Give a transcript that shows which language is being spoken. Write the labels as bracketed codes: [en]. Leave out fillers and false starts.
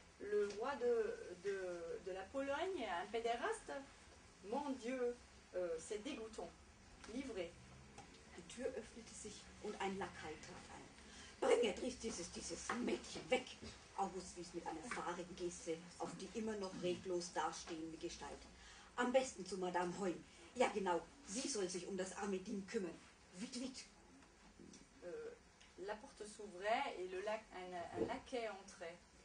[fr] Le roi de la Pologne, un pédéraste, mon Dieu, c'est dégoûtant. Livré. [de] Die Tür öffnete sich und ein Lakai trat ein. Bring dieses Mädchen weg! August wies mit einer fahrigen Geste auf die immer noch reglos dastehende Gestalt. Am besten zu Madame Heun. Ja genau, sie soll sich das arme Ding kümmern. [fr] Vite, vite! La porte s'ouvrait et un laquais entrait.